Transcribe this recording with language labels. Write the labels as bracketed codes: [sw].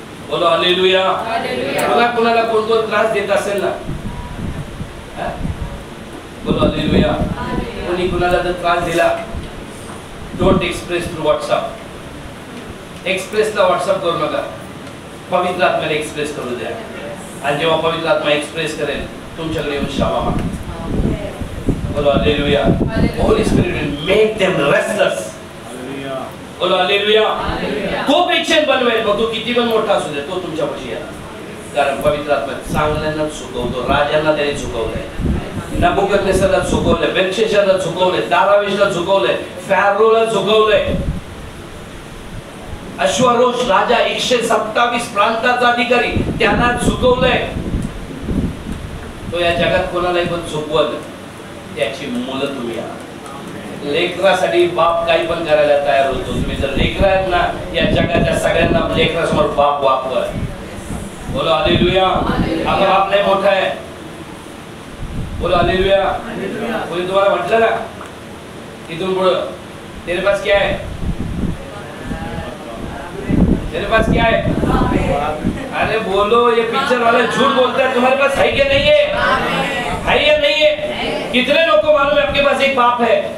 [hi] बोलो हालेलुया. [mr] कुणाला कोण त्रास देत असेल ना, बोलो हालेलुया. कोणी कुणाला जर त्रास दिला, [en] Don't express through WhatsApp. [mr] एक्सप्रेसला WhatsApp करू नका, पवित्र आत्म्याला एक्सप्रेस करू द्या. आणि जेव्हा पवित्र आत्मा एक्सप्रेस करेल, तुमच्याकडे येऊन क्षमा मागा. [hi] बोलो hallelujah. [en] Holy spirit will make them restless. [hi] बोलो हालेलुया. [mr] तो पेशंट बनवेल, मग तो किती पण मोठा असू दे, तो तुमच्यापाशी येणार. कारण पवित्र आत्मा चांगल्यांना चुकवतो. राजांना त्याने चुकवलंय, नबुकदनेसरला झुकवलंय, बेल्शेशारला झुकवलंय, दारावेशला झुकवलंय, फॅरोला झुकवलंय. अश्वरोष राजा 127 प्रांताचा अधिकारी, त्यांना झुकवलंय. तो या जगात कोणालाही पण झुकवल, त्याची मुलं तुम्ही आहात. लेकरासाठी बाप काही पण करायला तयार होतो. तुम्ही जर लेकर आहेत ना, या जगाच्या सगळ्यांना लेकरासमोर बाप वापर. [hi] बोलो हालेलुया. [mr] आपला बाप लय मोठा आहे. [hi] बोलो हालेलुया. [mr] कोणी तुम्हाला म्हटलं ना इथून पुढं [hi] तेरे पास क्या है, तेरे पास क्या है? अरे बोलो, ये पिक्चर वाला झूठ बोलता है. तुम्हारे पास है क्या नहीं है या नहीं है? कितने लोग को मालूम है आपके पास एक बाप है?